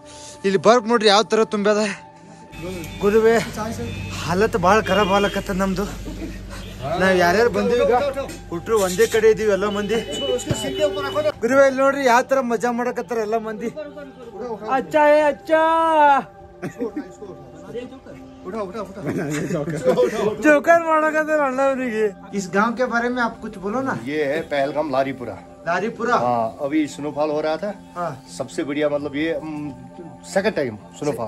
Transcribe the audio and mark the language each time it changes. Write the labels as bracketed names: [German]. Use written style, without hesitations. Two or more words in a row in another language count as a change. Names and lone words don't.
[Kannada] ಇಲ್ಲಿ ಬರ್ಫ್ ನೋಡ್ರಿ ಯಾವ ಥರ ತುಂಬ್ಯದ. ಗುರುವೆ ಹಾಲತ್ ಭಾಳ ಖರಾಬ್ ಹಾಲಕತ್ತ ನಮ್ದು. ನಾವ್ ಯಾರ್ಯಾರು ಬಂದೀವಿ ಈಗ ಹುಟ್ರು ಒಂದೇ ಕಡೆ ಇದೀವಿ ಎಲ್ಲ ಮಂದಿ. ಗುರುವೆ ಇಲ್ಲಿ ನೋಡ್ರಿ ಯಾವ ತರ ಮಜಾ ಮಾಡಕತ್ತಾರ ಎಲ್ಲ ಮಂದಿ. [Hindi] ಅಚ್ಚ ಅಚ್ಚ जोकर मारा तो इस गांव के बारे में आप कुछ बोलो ना. ये है पहलगाम लारीपुरा. लारीपुरा हाँ, अभी स्नोफॉल हो रहा था. हाँ. सबसे बढ़िया मतलब ये [English] second time snowfall